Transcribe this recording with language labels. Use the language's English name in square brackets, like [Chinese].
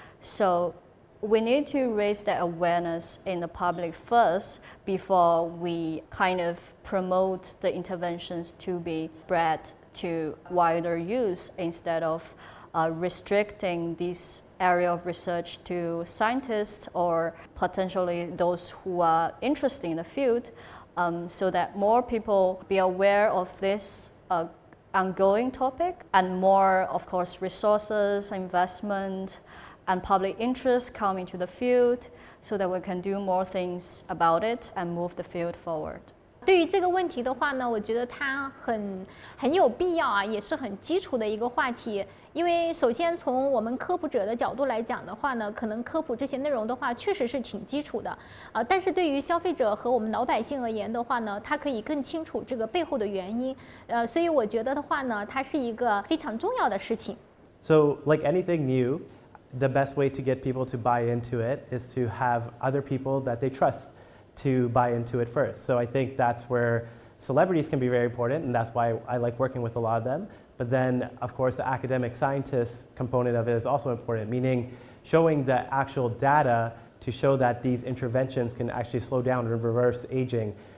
[English] So we need to raise that awareness in the public first before we kind of promote the interventions to be spread to wider use, instead of restricting this area of research to scientists or potentially those who are interested in the field, so that more people be aware of this ongoing topic, and more, of course, resources, investment, and public interest come into the field, so that we can do more things about it and move the field forward. [Chinese] 对于这个问题的话呢，我觉得它很有必要啊，也是很基础的一个话题。因为首先从我们科普者的角度来讲的话呢，可能科普这些内容的话，确实是挺基础的但是对于消费者和我们老百姓而言的话呢，它可以更清楚这个背后的原因所以我觉得的话呢，它是一个非常重要的事情。 [English] So, like anything new, the best way to get people to buy into it is to have other people that they trust to buy into it first. So I think that's where celebrities can be very important, and that's why I like working with a lot of them. But then, of course, the academic scientist component of it is also important, meaning showing the actual data to show that these interventions can actually slow down and reverse aging.